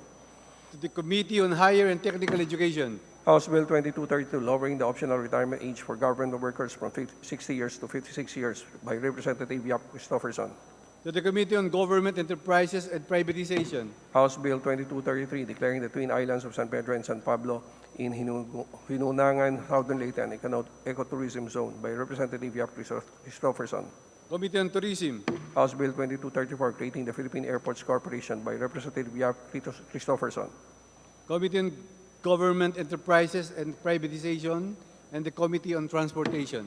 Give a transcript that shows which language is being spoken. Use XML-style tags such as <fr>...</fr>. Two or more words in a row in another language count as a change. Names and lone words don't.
<en>To the Committee on Higher and Technical Education. House Bill 2232, lowering the optional retirement age for government workers from 60 years to 56 years by Representative Yap Christopherson. To the Committee on Government Enterprises and Privatization. House Bill 2233, declaring the twin islands of San Pedro and San Pablo in Hinunangan, Southern Leyte, an ecotourism zone by Representative Yap Christopherson. Committee on Tourism. House Bill 2234, creating the Philippine Airports Corporation by Representative Yap Christopherson. Committee on Government Enterprises and Privatization and the Committee on Transportation.</en>